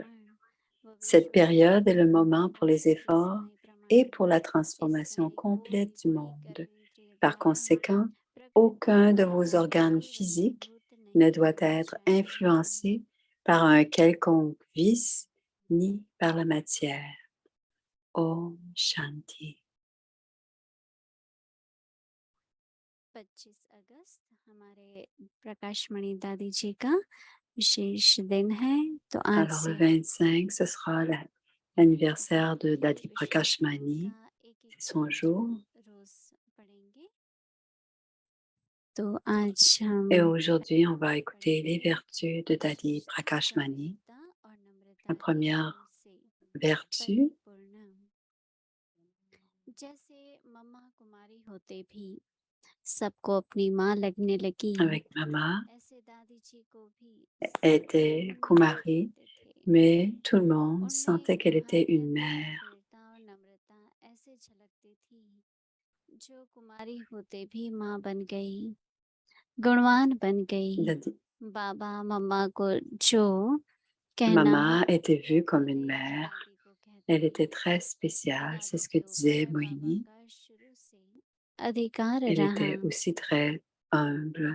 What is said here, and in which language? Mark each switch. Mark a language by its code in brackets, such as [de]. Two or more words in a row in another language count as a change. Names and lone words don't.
[fr] Cette période est le moment pour les efforts et pour la transformation complète du monde. Par conséquent, aucun de vos organes physiques ne doit être influencé par un quelconque vice ni par la matière. [hi] ॐ शान्ति. 25 अगस्त हमारे प्रकाश मणि दादी जी का विशेष दिन है तो आज [fr] Alors le 25, ce sera l'anniversaire de Dadi Prakash Mani. C'est son jour. [hi] तो आज [fr] Et aujourd'hui, on va écouter les vertus de Dadi Prakash Mani. La première vertu, [hi] जैसे मम्मा कुमारी होते भी सबको अपनी माँ लगने लगी [fr] avec Mama, [hi] ऐसे दादी जी को भी [fr] était Kumari, mais tout le monde sentait qu'elle était une mère. [hi] और नम्रता ऐसे झलकती थी जो कुमारी होते भी माँ बन गई गुणवान बन गई बाबा मम्मा को जो कहना [fr] Mama était vue comme une mère. Elle était très spéciale, c'est ce que disait Moini. [hi] अधिकार [fr] Elle [hi] रहा [fr] était aussi très humble.